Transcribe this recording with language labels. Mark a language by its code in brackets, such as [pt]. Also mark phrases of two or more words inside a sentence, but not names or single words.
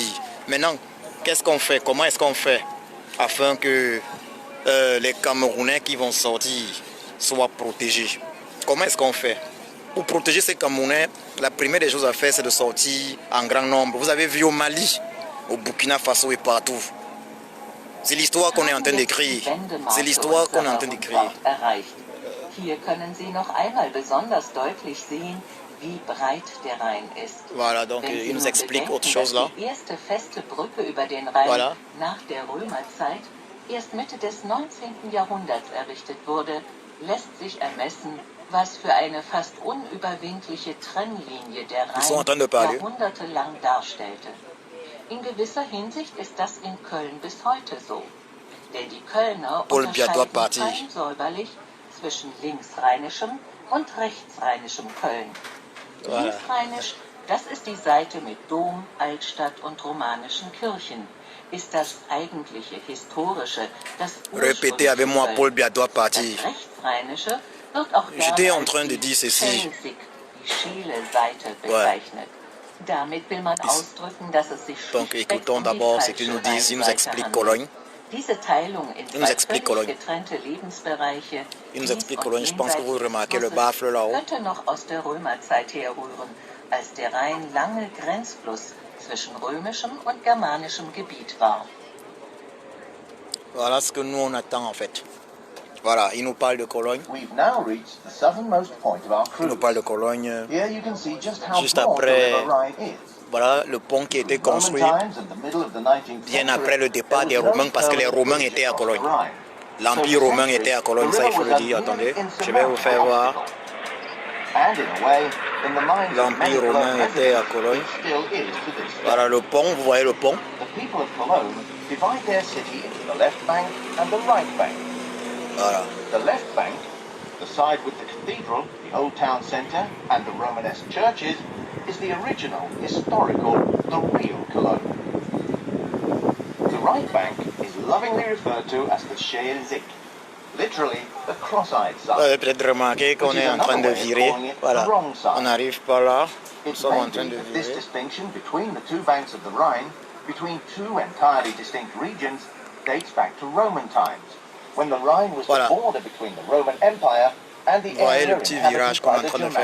[fr] Maintenant, qu'est-ce qu'on fait? Comment est-ce qu'on fait afin que les Camerounais qui vont sortir soient protégés? Comment est-ce qu'on fait? Pour protéger ces Camerounais, la première des choses à faire, c'est de sortir en grand nombre. Vous avez vu au Mali, au Burkina Faso et partout. C'est l'histoire qu'on est en train d'écrire. C'est l'histoire qu'on est en train d'écrire. [de] Hier können Sie noch einmal besonders deutlich sehen, wie breit der Rhein ist. [fr] Voilà, donc il nous explique autre chose là. [de] Die erste feste Brücke über den Rhein [fr] voilà. [de] nach der Römerzeit erst Mitte des 19. Jahrhunderts errichtet wurde, lässt sich ermessen, was für eine fast unüberwindliche Trennlinie der Rhein jahrhundertelang darstellte. In gewisser Hinsicht ist das in Köln bis heute so. Denn die Kölner unterscheiden Köln säuberlich zwischen linksrheinischem und rechtsrheinischem Köln. Linksrheinisch, das ist die Seite mit Dom, Altstadt und romanischen Kirchen. Ist das eigentliche, historische, das [fr] Répétez avec moi, Paul Biya doit partir. [de] Das rechtsrheinische wird auch [fr] J'étais en train de dire ceci. [de] die schäle Seite bezeichnet. Damit will man ausdrücken, dass es sich [fr] Donc écoutons d'abord ce qu'il nous dit, il nous explique Cologne. [de] Diese Teilung in zwei völlig getrennte Lebensbereiche, [fr] il nous explique Cologne. Je pense que vous remarquez le baffle là-haut. [de] Könnte noch aus der Römerzeit herrühren, als der Rhein lange Grenzfluss zwischen römischem und germanischem Gebiet war. [fr] Voilà ce que nous on attend en fait. Voilà, il nous parle de Cologne. [en] We've now reached the southernmost point of our [fr] Il nous [en] cruise. [fr] parle de Cologne. [en] Here you can see just how [fr] Juste [en] broad the [fr] après, [en] River Rhine is. [fr] voilà le pont qui a été construit bien après le départ des Romains, parce que les Romains étaient à Cologne. L'Empire romain était à Cologne, ça il faut le dire. Attendez, je vais vous faire voir. L'Empire romain était à Cologne. Voilà le pont, vous voyez le pont. Voilà. [en] The left bank, the side with the cathedral, the old town centre, and the Romanesque churches, is the original, historical, the real Cologne. The right bank is lovingly referred to as the Scheelzig, literally the cross-eyed [fr] Vous [en] side. [fr] avez peut-être remarqué qu'on est en train de virer. Voilà, on n'arrive pas là. Nous [en] It [fr] sommes en [en] may [fr] train [en] be [fr] de [en] that this [fr] virer. [en] distinction between the two banks of the Rhine, between two entirely distinct regions, dates back to Roman times, when the Rhine was [fr] Voilà. [en] the border between the Roman Empire and the [fr] Voyez [en] area [fr] le petit [en] inhabited [fr] virage qu'on est [en] by [fr] en [en] the [fr] train de